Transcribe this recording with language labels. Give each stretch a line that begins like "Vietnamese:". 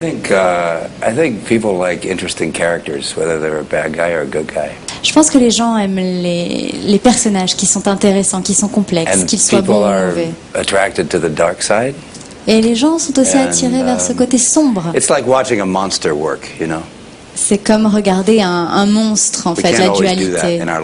English: I think people like interesting characters, whether they're a bad guy or a good guy.
French: Je pense que les gens aiment les personnages qui sont intéressants, qui sont complexes, qu'ils soient bons ou mauvais.
English: Attracted to the dark side.
French: Et les gens sont aussi attirés vers ce côté sombre.
English: It's like watching a monster work, you know.
French: C'est comme regarder un monstre, en fait, la dualité.